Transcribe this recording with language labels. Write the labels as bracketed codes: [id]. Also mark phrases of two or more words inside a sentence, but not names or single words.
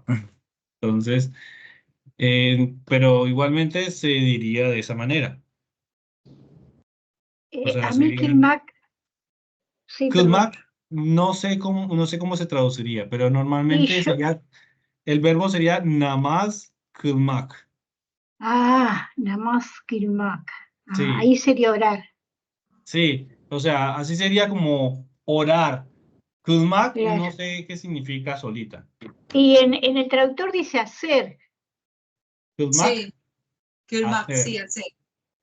[es] Entonces, pero igualmente se diría de esa manera. O sea, A mí sería Kilmac, sí, perdón. kılmak, no sé cómo se traduciría, pero normalmente Y yo- sería, el verbo sería [tr] namaz kılmak. Namaz Kilmac. [es] Sí, Ahí sería orar. sí, o sea, así sería como orar. Kılmak, Claro. no sé qué significa solita. Y en el traductor dice hacer. Kılmak, Sí. Que el Mac, hacer. sí, el C.